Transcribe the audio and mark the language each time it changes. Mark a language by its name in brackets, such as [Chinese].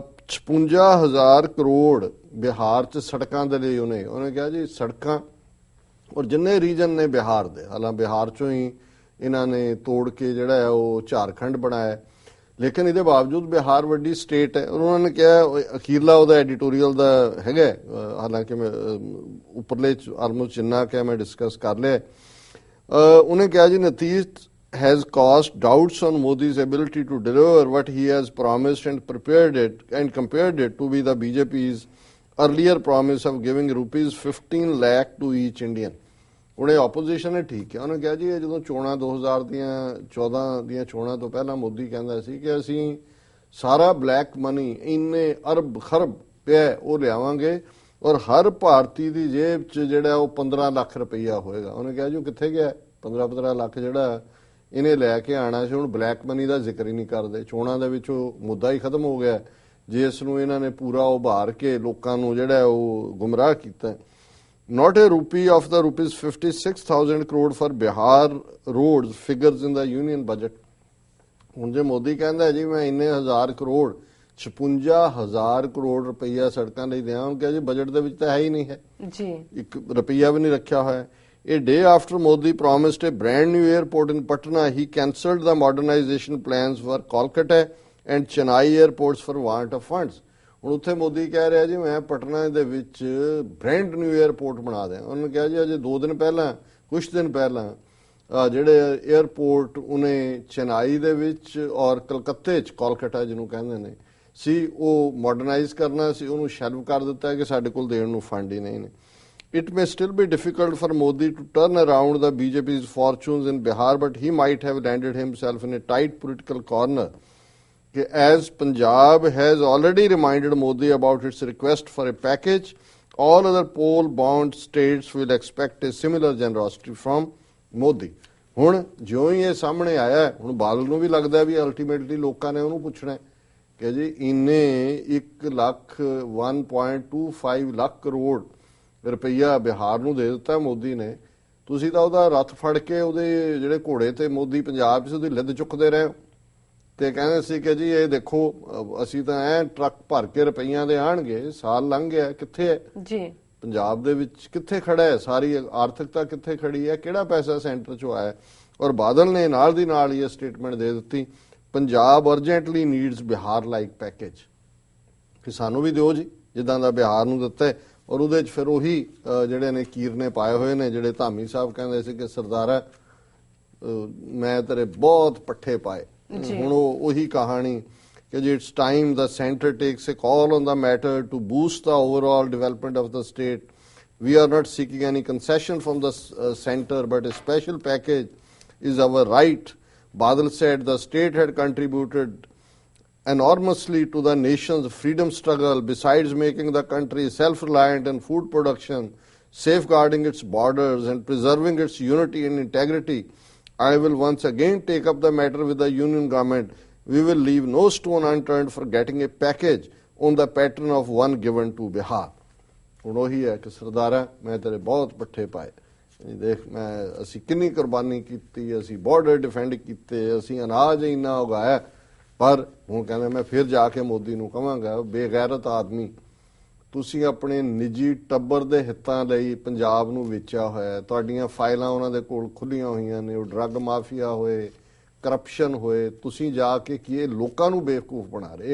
[Punjabi] 56,000 ਕਰੋੜ ਬਿਹਾਰ ਚ ਸੜਕਾਂ ਦੇ ਲਈ ਉਹਨੇ ਕਿਹਾ ਜੀ ਸੜਕਾਂ ਔਰ ਜਿੰਨੇ ਰੀਜਨ ਨੇ ਬਿਹਾਰ ਦੇ, ਹਾਲਾਂਕਿ ਬਿਹਾਰ ਚੋਂ ਹੀ ਇਹਨਾਂ ਨੇ ਤੋੜ ਕੇ ਜਿਹੜਾ ਹੈ ਉਹ ਝਾਰਖੰਡ ਬਣਾਇਆ, ਲੇਕਿਨ ਇਹਦੇ ਬਾਵਜੂਦ ਬਿਹਾਰ ਵੱਡੀ ਸਟੇਟ ਹੈ। ਉਹਨਾਂ ਨੇ ਕਿਹਾ ਅਖੀਰਲਾ ਉਹਦਾ ਐਡੀਟੋਰੀਅਲ ਦਾ ਹੈਗਾ, ਹਾਲਾਂਕਿ ਮੈਂ ਉੱਪਰਲੇ ਆਲਮੋਸਟ ਜਿੰਨਾ ਕਿ ਮੈਂ ਡਿਸਕਸ ਕਰ ਲਿਆ, ਉਹਨੇ ਕਿਹਾ ਜੀ ਨਤੀਜ [English] has caused doubts on Modi's ability to deliver what he has promised and compared it to be the BJP's earlier promise of giving rupees 15 lakh to each Indian। [Punjabi] ਉਹਨੇ ਆਪੋਜੀਸ਼ਨ ਨੇ ਠੀਕ ਹੈ, ਉਹਨੇ ਕਿਹਾ ਜੀ ਇਹ ਜਦੋਂ ਚੋਣਾਂ 2014 ਦੀਆਂ ਚੋਣਾਂ ਤੋਂ ਪਹਿਲਾਂ ਮੋਦੀ ਕਹਿੰਦਾ ਸੀ ਕਿ ਅਸੀਂ ਸਾਰਾ ਬਲੈਕ ਮਨੀ ਇੰਨੇ ਅਰਬ ਖਰਬ ਪਿਆ ਉਹ ਲਿਆਵਾਂਗੇ ਔਰ ਹਰ ਭਾਰਤੀ ਦੀ ਜੇਬ 'ਚ ਜਿਹੜਾ ਉਹ 15 ਲੱਖ ਰੁਪਈਆ ਹੋਏਗਾ। ਉਹਨੇ ਕਿਹਾ ਜੀ ਉਹ ਕਿੱਥੇ ਗਿਆ? 15 ਲੱਖ ਜਿਹੜਾ ਇਹਨੇ ਲੈ ਕੇ ਆਣਾ ਸੀ, ਹੁਣ ਬਲੈਕ ਮਨੀ ਦਾ ਜ਼ਿਕਰ ਹੀ ਨਹੀਂ ਕਰਦੇ। ਚੋਣਾਂ ਦੇ ਵਿੱਚ ਉਹ ਮੁੱਦਾ ਹੀ ਖਤਮ ਹੋ ਗਿਆ ਜਿਸ ਨੂੰ ਇਹਨਾਂ ਨੇ ਪੂਰਾ ਉਭਾਰ ਕੇ ਲੋਕਾਂ ਨੂੰ ਜਿਹੜਾ ਉਹ ਗੁੰਮਰਾਹ ਕੀਤਾ। [English] Not a rupee of the rupees 56,000 crore for Bihar roads figures in the union budget। [Punjabi] ਹੁਣ ਜੇ ਮੋਦੀ ਕਹਿੰਦਾ ਜੀ ਮੈਂ ਇੰਨੇ ਹਜ਼ਾਰ ਕਰੋੜ 56,000 ਕਰੋੜ ਰੁਪਈਆ ਸੜਕਾਂ ਲਈ ਦਿਆਂ, ਕਿਹਾ ਜੀ ਬਜਟ ਦੇ ਵਿੱਚ ਤਾਂ ਹੈ ਹੀ ਨਹੀਂ ਹੈ ਜੀ, ਇੱਕ ਰੁਪਈਆ ਵੀ ਨਹੀਂ ਰੱਖਿਆ ਹੋਇਆ। [English] A day after Modi promised a brand new airport in Patna, he cancelled the modernization plans for Kolkata and Chennai airports for want of funds। [Punjabi] ਹੁਣ ਉੱਥੇ ਮੋਦੀ ਕਹਿ ਰਿਹਾ ਜੀ ਮੈਂ ਪਟਨਾ ਦੇ ਵਿੱਚ ਬ੍ਰੈਂਡ ਨਿਊ 에ਅਰਪੋਰਟ ਬਣਾ ਦਿਆਂ। ਉਹਨੇ ਕਿਹਾ ਜੀ ਅਜੇ 2 ਦਿਨ ਪਹਿਲਾਂ, ਕੁਝ ਦਿਨ ਪਹਿਲਾਂ ਜਿਹੜੇ 에ਅਰਪੋਰਟ ਉਹਨੇ ਚੇਨਈ ਦੇ ਵਿੱਚ ਔਰ ਕਲਕੱਤੇ 'ਚ, ਕੋਲਕਾਤਾ ਜਿਹਨੂੰ ਕਹਿੰਦੇ ਨੇ ਸੀ, ਉਹ ਮਾਡਰਨਾਈਜ਼ ਕਰਨਾ ਸੀ, ਉਹਨੂੰ ਸ਼ੈਲਵ ਕਰ ਦਿੱਤਾ ਕਿ ਸਾਡੇ ਕੋਲ ਦੇਣ ਨੂੰ ਫੰਡ ਹੀ ਨਹੀਂ ਨੇ। [English] It may still be difficult for Modi to turn around the BJP's fortunes in Bihar, but he might have landed himself in a tight political corner, as Punjab has already reminded Modi about its request for a package. All other poll-bound states will expect a similar generosity from Modi। [Punjabi] ਹੁਣ ਜਿਉਂ ਹੀ ਇਹ ਸਾਹਮਣੇ ਆਇਆ, ਹੁਣ ਬਾਦਲ ਨੂੰ ਵੀ ਲੱਗਦਾ ਵੀ ultimately ਲੋਕਾਂ ਨੇ ਉਹਨੂੰ ਪੁੱਛਣਾ ਕਿ ਜੀ ਇੰਨੇ 1.25 ਲੱਖ ਕਰੋੜ ਰੁਪਈਆ ਬਿਹਾਰ ਨੂੰ ਦੇ ਦਿੱਤਾ ਮੋਦੀ ਨੇ, ਤੁਸੀਂ ਤਾਂ ਉਹਦਾ ਰੱਥ ਫੜ ਕੇ ਉਹਦੇ ਜਿਹੜੇ ਘੋੜੇ ਤੇ ਮੋਦੀ ਪੰਜਾਬ 'ਚ ਉਹਦੀ ਲਿੱਦ ਚੁੱਕਦੇ ਰਹੇ ਤੇ ਕਹਿੰਦੇ ਸੀ ਕਿ ਜੀ ਇਹ ਦੇਖੋ ਅਸੀਂ ਤਾਂ ਐ ਟਰੱਕ ਭਰ ਕੇ ਰੁਪਈਆਂ ਦੇ ਆਣਗੇ। ਸਾਲ ਲੰਘ ਗਿਆ, ਕਿੱਥੇ ਹੈ ਜੀ ਪੰਜਾਬ ਦੇ ਵਿੱਚ, ਕਿੱਥੇ ਖੜਾ ਹੈ? ਸਾਰੀ ਆਰਥਿਕਤਾ ਕਿੱਥੇ ਖੜੀ ਹੈ? ਕਿਹੜਾ ਪੈਸਾ ਸੈਂਟਰ 'ਚੋਂ ਆਇਆ? ਔਰ ਬਾਦਲ ਨੇ ਨਾਲ ਦੀ ਨਾਲ ਹੀ ਇਹ ਸਟੇਟਮੈਂਟ ਦੇ ਦਿੱਤੀ, [English] Punjab urgently needs Bihar like package, [Punjabi] ਕਿ ਸਾਨੂੰ ਵੀ ਦਿਓ ਜੀ ਜਿੱਦਾਂ ਦਾ ਬਿਹਾਰ ਨੂੰ ਦਿੱਤਾ। ਔਰ ਉਹਦੇ 'ਚ ਫਿਰ ਉਹੀ ਜਿਹੜੇ ਨੇ ਕੀਰਨੇ ਪਾਏ ਹੋਏ ਨੇ, ਜਿਹੜੇ ਧਾਮੀ ਸਾਹਿਬ ਕਹਿੰਦੇ ਸੀ ਕਿ ਸਰਦਾਰਾ ਮੈਂ ਤੇਰੇ ਬਹੁਤ ਪੱਠੇ ਪਾਏ। ਹੁਣ ਉਹੀ ਕਹਾਣੀ ਕਿ ਜੀ [English] It's time the centre takes a call on the matter to boost the overall development of the state. We are not seeking any concession from the center, but a special package is our right. Badal said the state had contributed enormously to the nation's freedom struggle, besides making the country self-reliant in food production, safeguarding its borders and preserving its unity and integrity. I will once again take up the matter with the union government. We will leave no stone unturned for getting a package on the pattern of one given to Bihar. [Punjabi] ਹੁਣ ਉਹੀ ਹੈ ਕਿ ਸਰਦਾਰਾ ਮੈਂ ਤੇਰੇ ਬਹੁਤ ਪੱਠੇ ਪਾਏ, ਦੇਖ ਮੈਂ ਅਸੀਂ ਕਿੰਨੀ ਕੁਰਬਾਨੀ ਕੀਤੀ, ਅਸੀਂ ਬਾਰਡਰ ਡਿਫੈਂਡ ਕੀਤੇ, ਅਸੀਂ ਅਨਾਜ ਇੰਨਾ ਉਗਾਇਆ, ਪਰ ਹੁਣ ਕਹਿੰਦੇ ਮੈਂ ਫਿਰ ਜਾ ਕੇ ਮੋਦੀ ਨੂੰ ਕਹਾਂਗਾ ਬੇਗੈਰਤ ਆਦਮੀ, ਤੁਸੀਂ ਆਪਣੇ ਨਿੱਜੀ ਟੱਬਰ ਦੇ ਹਿੱਤਾਂ ਲਈ ਪੰਜਾਬ ਨੂੰ ਵੇਚਿਆ ਹੋਇਆ, ਤੁਹਾਡੀਆਂ ਫਾਈਲਾਂ ਉਹਨਾਂ ਦੇ ਕੋਲ ਖੁੱਲੀਆਂ ਹੋਈਆਂ ਨੇ, ਉਹ ਡਰੱਗ ਮਾਫੀਆ ਹੋਏ, ਕਰਪਸ਼ਨ ਹੋਏ, ਤੁਸੀਂ ਜਾ ਕੇ ਕੀ ਇਹ ਲੋਕਾਂ ਨੂੰ ਬੇਵਕੂਫ ਬਣਾ ਰਹੇ।